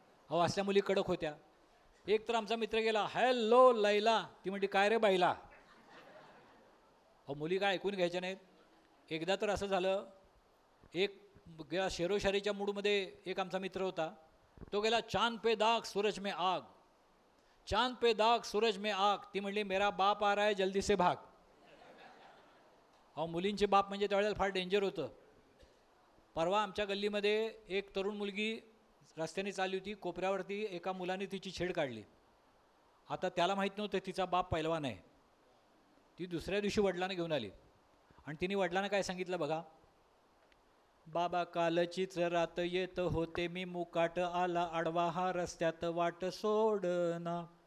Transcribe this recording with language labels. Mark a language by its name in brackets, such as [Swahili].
[Marathi] अहो असल्या मुली कडक होत्या. एक तर आमचा मित्र गेला, हॅलो लैला, ती म्हणते काय रे बाईला. अहो मुली काय ऐकून घ्यायच्या नाहीत. एकदा तर असं झालं, एक गेला शेरोशारीच्या मूडमध्ये एक आमचा मित्र होता, तो गेला [Hindi] चांद पे दाग सूरज में आग, [Marathi] चांद पे दाग सूरज में आग. ती म्हणली [Hindi] मेरा बाप आ रहा है जल्दी से भाग. [Marathi] अहो मुलींचे बाप म्हणजे त्यावेळेला फार डेंजर होतं. परवा आमच्या गल्लीमध्ये एक तरुण मुलगी रस्त्याने चालली होती, कोपऱ्यावरती एका मुलाने तिची छेड काढली. आता त्याला माहीत नव्हतं तिचा बाप पैलवान आहे. ती दुसऱ्या दिवशी वडिलांना घेऊन आली आणि तिने वडिलांना काय सांगितलं बघा, बाबा कालचीच रात येत होते मी, मुकाट आला आडवा हा रस्त्यात वाट सोडना,